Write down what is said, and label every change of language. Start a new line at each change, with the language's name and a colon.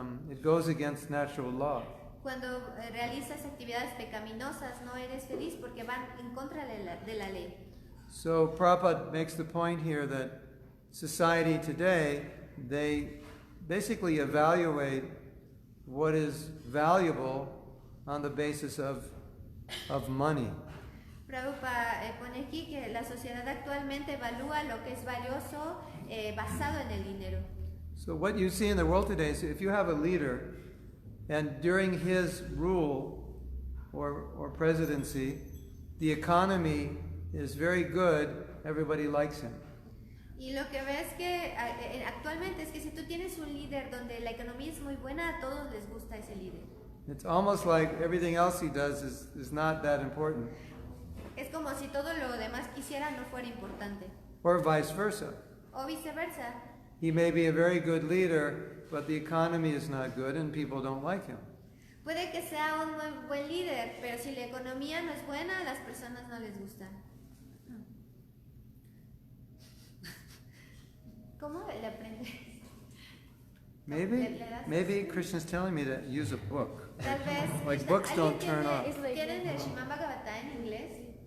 English: It goes against natural law.
Spanish: Cuando realizas actividades pecaminosas, no eres feliz porque van en contra de la ley.
English: So Prabhupada makes the point here that society today, they basically evaluate what is valuable on the basis of money.
Spanish: Prabhupada pone aquí que la sociedad actualmente evalúa lo que es valioso basado en el dinero.
English: So what you see in the world today is if you have a leader and during his rule or presidency, the economy is very good, everybody likes him.
Spanish: Y lo que ves que actualmente es que si tú tienes un líder donde la economía es muy buena, a todos les gusta ese líder.
English: It's almost like everything else he does is not that important.
Spanish: Es como si todo lo demás que hiciera no fuera importante.
English: Or vice versa.
Spanish: O viceversa.
English: He may be a very good leader, but the economy is not good and people don't like him.
Spanish: Puede que sea un muy buen líder, pero si la economía no es buena, a las personas no les gusta. ¿Cómo le aprendes?
English: Maybe Krishna's telling me to use a book.
Spanish: Tal vez.
English: Like books don't turn off.
Spanish: ¿Quieren el Srimad Bhagavatam en inglés?